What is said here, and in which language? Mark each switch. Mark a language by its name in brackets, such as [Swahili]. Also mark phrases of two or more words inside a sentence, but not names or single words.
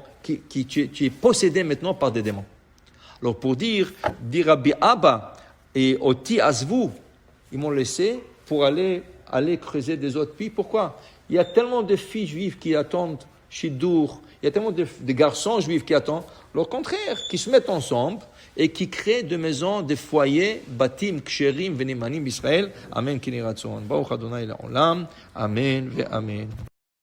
[French] Tu es possédé maintenant par des démons. Alors pour dire Rabbi Abba et [Hebrew] אותי עזבו, [French] ils m'ont laissé pour aller creuser des autres puits. Pourquoi? Il y a tellement de filles juives qui attendent Shidur, il y a tellement de garçons juifs qui attendent. Au contraire, qui se mettent ensemble et qui créent des maisons, des foyers, [Hebrew] בתים, כשרים, ונאמנים, בישראל. אמן, כן יהי רצון. ברוך ה' לעולם. אמן, ואמן.